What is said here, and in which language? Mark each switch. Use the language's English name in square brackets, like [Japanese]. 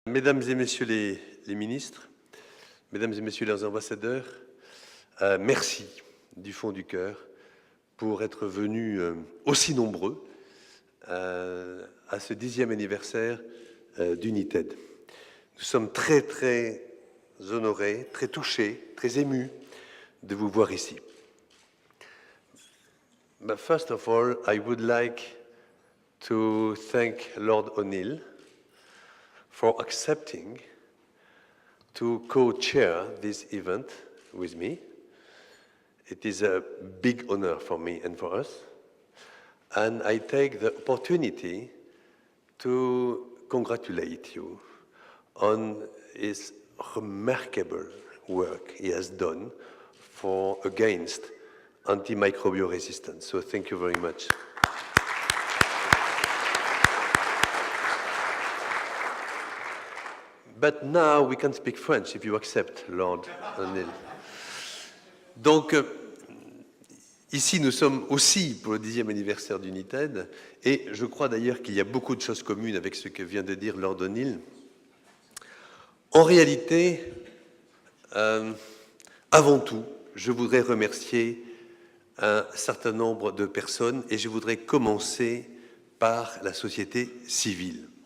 [French] Mesdames et Messieurs les ministres, Mesdames et Messieurs les ambassadeurs, merci du fond du cœur pour être venus aussi nombreux à ce 10e anniversaire d'United. Nous sommes très, très honorés, très touchés, très émus de vous voir ici. [English] But first of all, I would like to thank Lord O'Neill for accepting to co-chair this event with me. It is a big honor for me and for us. And I take the opportunity to congratulate you on his remarkable work he has done against antimicrobial resistance. So thank you very much. But now we can speak French if you accept, Lord O'Neill. [French] Donc, ici, nous sommes aussi pour le 10e anniversaire d'United, et je crois d'ailleurs qu'il y a beaucoup de choses communes avec ce que vient de dire Lord O'Neill. En réalité, avant tout, je voudrais remercier un certain nombre de personnes, et je voudrais commencer par la société civile.